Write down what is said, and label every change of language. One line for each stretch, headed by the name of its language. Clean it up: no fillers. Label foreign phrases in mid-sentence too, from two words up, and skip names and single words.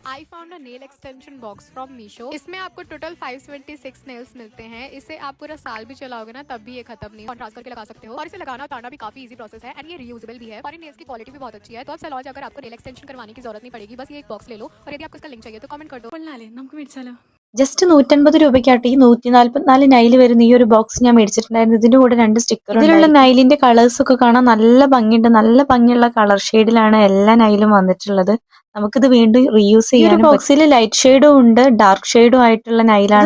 English: I found a nail extension box from Meesho.
Hindi: इसमें आपको टोटल 526 नेल्स मिलते हैं। इसे आप पूरा साल भी चलाओगे ना तब भी ये खत्म नहीं, कॉन्ट्रास्ट करके लगा सकते हो। और इसे लगाना उतारना भी काफी
English: easy process
Hindi: है एंड ये रियूजेबल भी है और इन नेल्स की क्वालिटी भी बहुत अच्छी है। तो अब सलॉन जाकर आपको
English: nail extension
Hindi: करवाने की जरूरत नहीं पड़ेगी, बस ये एक बॉक्स ले लो और यदि आपको इसका लिंक चाहिए तो कमेंट कर दो।
Malayalam: നമുക്ക് മേടിച്ചാലോ? ജസ്റ്റ് 150 രൂപയ്ക്കാട്ട് ഈ 144 നൈല് വരുന്ന ഈ ഒരു ബോക്സ് ഞാൻ മേടിച്ചിട്ടുണ്ടായിരുന്നു. ഇതിന്റെ കൂടെ 2 സ്റ്റിക്കർ. ഇതിലുള്ള നൈലിന്റെ കളേഴ്സ് ഒക്കെ കാണാൻ നല്ല ഭംഗിയുണ്ട്. നല്ല ഭംഗിയുള്ള കളർ ഷെയ്ഡിലാണ് എല്ലാ നൈലും വന്നിട്ടുള്ളത്. നമുക്കിത് വീണ്ടും റീയൂസ് ചെയ്യാനും ബോക്സിൽ ലൈറ്റ് ഷെയ്ഡും ഉണ്ട്, ഡാർക്ക് ഷെയ്ഡും ആയിട്ടുള്ള നൈലാണ്.